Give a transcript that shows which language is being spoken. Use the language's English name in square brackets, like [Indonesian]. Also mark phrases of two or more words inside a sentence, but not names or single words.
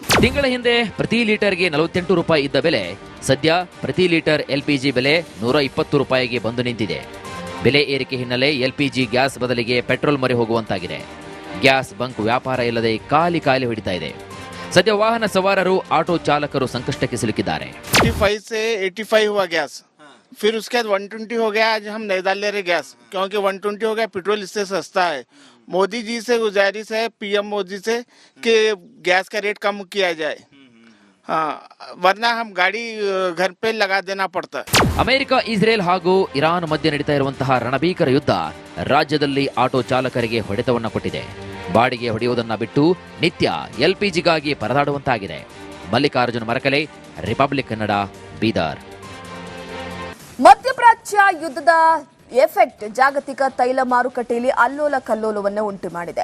[Kannada] ತಿಂಗಳ ಹಿಂದೆ ಪ್ರತಿ ಲೀಟರ್ಗೆ 48 ರೂಪಾಯಿ ಇದ್ದ ಬೆಲೆ ಸದ್ಯ ಪ್ರತಿ ಲೀಟರ್ ಎಲ್ಪಿಜಿ ಬೆಲೆ 120 ರೂಪಾಯಿಗೆ ಬಂದು ನಿಂತಿದೆ. ಬೆಲೆ ಏರಿಕೆ ಹಿನ್ನೆಲೆ ಎಲ್ಪಿಜಿ ಗ್ಯಾಸ್ ಬದಲಿಗೆ ಪೆಟ್ರೋಲ್ ಮೊರೆ ಹೋಗುವಂತಾಗಿದೆ. ಗ್ಯಾಸ್ ಬಂಕ್ ವ್ಯಾಪಾರ ಇಲ್ಲದೆ ಖಾಲಿ ಹೊಡಿತಾ ಇದೆ. ಸದ್ಯ ವಾಹನ ಸವಾರರು, ಆಟೋ ಚಾಲಕರು ಸಂಕಷ್ಟಕ್ಕೆ ಸಿಲುಕಿದ್ದಾರೆ. [Hindi] 55 से 85 हुआ गैस, फिर उसके बाद 120 हो गया. आज हम नहीं डाल ले रहे गैस क्योंकि 120 हो गया, पेट्रोल इससे सस्ता है. मोदी जी से गुजारिश है, पीएम मोदी से, कि गैस का रेट कम किया जाए. हाँ, वरना हम गाड़ी घर पे लगा देना पड़ता. [Kannada] ಅಮೆರಿಕ, ಇಸ್ರೇಲ್ ಹಾಗೂ ಇರಾನ್ ಮಧ್ಯೆ ನಡೀತಾ ಇರುವಂತಹ ರಣಭೀಕರ ಯುದ್ಧ ರಾಜ್ಯದಲ್ಲಿ ಆಟೋ ಚಾಲಕರಿಗೆ ಹೊಡೆತವನ್ನ ಕೊಟ್ಟಿದೆ. ಬಾಡಿಗೆ ಹೊಡೆಯುವುದನ್ನ ಬಿಟ್ಟು ನಿತ್ಯ ಎಲ್ಪಿಜಿಗಾಗಿ ಪರದಾಡುವಂತಾಗಿದೆ. ಮಲ್ಲಿಕಾರ್ಜುನ ಮರಕಲೆ, ರಿಪಬ್ಲಿಕ್ ಕನ್ನಡ, ಬೀದರ್. ಮಧ್ಯಪ್ರಾಚ್ಯ ಯುದ್ಧದ ಎಫೆಕ್ಟ್ ಜಾಗತಿಕ ತೈಲ ಮಾರುಕಟ್ಟೆಯಲ್ಲಿ ಅಲ್ಲೋಲ ಕಲ್ಲೋಲವನ್ನು ಉಂಟು ಮಾಡಿದೆ.